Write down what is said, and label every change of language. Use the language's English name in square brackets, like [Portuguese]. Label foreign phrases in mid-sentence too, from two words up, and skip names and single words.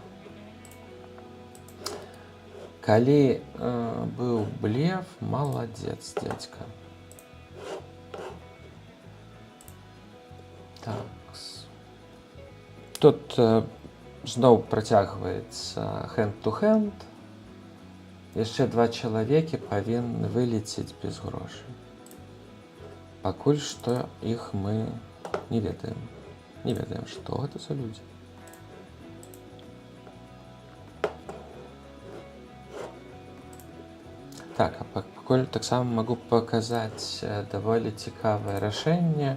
[Belarusian] Калі быў блеф, маладзец, дзядзька. Так. Тут зноў працягваецца hand-to-hand. яшчэ 2 чалавекі павінны вылецець без грошай. Пакуль што іх мы не ведаем. Не ведаем, што гэта за людзі. Так, а пакуль таксама магу паказаць даволі цікавае рашэнне.